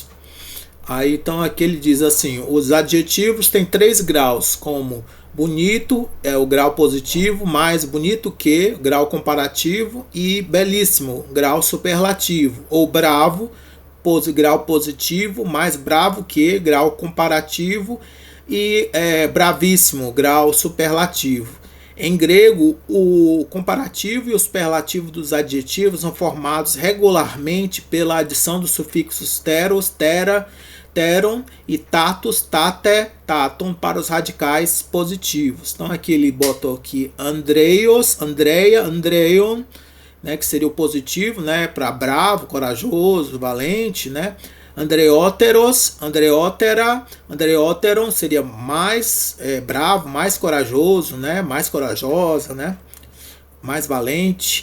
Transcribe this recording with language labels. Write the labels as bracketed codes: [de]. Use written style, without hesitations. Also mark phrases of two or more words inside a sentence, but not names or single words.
[pt] Aí então aqui ele diz assim: os adjetivos têm 3 graus, como bonito é o grau positivo, mais bonito que, grau comparativo, e belíssimo, grau superlativo, ou bravo, grau positivo, mais bravo que, grau comparativo, e bravíssimo, grau superlativo. Em grego, o comparativo e o superlativo dos adjetivos são formados regularmente pela adição dos sufixos [el] τερος, τερα, τερον [pt] e [el] τατος, τατη, τατον [pt] para os radicais positivos. Então aqui ele botou aqui [el] ἀνδρεῖος, ἀνδρεία, ἀνδρεῖον, [pt] né, que seria o positivo, né, para bravo, corajoso, valente, né? [el] ἀνδρειότερος, ἀνδρειοτέρα, ἀνδρειότερον [pt] seria mais bravo, mais corajoso, né, mais corajosa, né, mais valente.